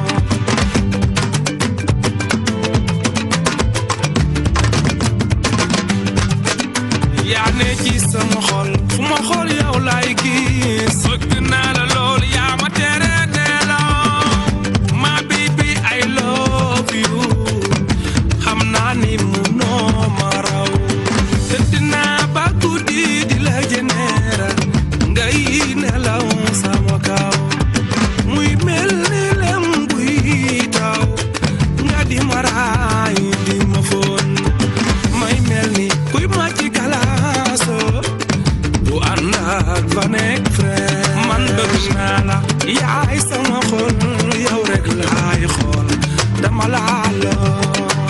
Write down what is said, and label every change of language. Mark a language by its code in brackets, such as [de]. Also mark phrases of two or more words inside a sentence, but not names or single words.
[wo] yaa ne ci sama xol fu ma xool yow laay gis bëgg naa la lool yaa ma tere nelaw ma [en] baby I love you [wo] xam naa ni munoo ma raw tëdd naa ba guddi di la jeneera ngay nelaw sama kaw muy mel ni lem buy taw nga di ma raay di ma foon may mel ni kuy màcc galaaso bu ànd ak fa nekk frère man bëgg naa la yaay sama xol yow rek laay xool dama laa lool